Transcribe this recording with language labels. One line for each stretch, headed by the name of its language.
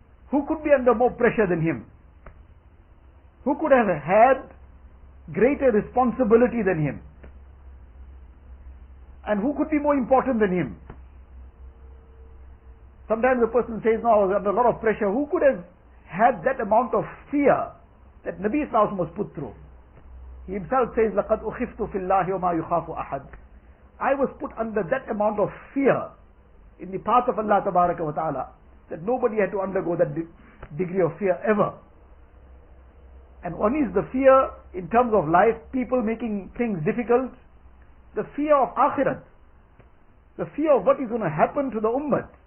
English: Who could be under more pressure than him? Who could have had greater responsibility than him? And who could be more important than him? Sometimes the person says, no, I was under a lot of pressure. Who could have had that amount of fear that Nabi sallallahu alaihi wasallam was put through? He himself says,
Arabic: لَقَدْ أُخِفْتُ فِي اللَّهِ وَمَا يُخَافُ أَحَدٍ.
English: I was put under that amount of fear in the path of Allah Tabaraka wa Ta'ala that nobody had to undergo that degree of fear ever. And one is the fear in terms of life, people making things difficult, the fear of akhirat, the fear of what is going to happen to the ummah.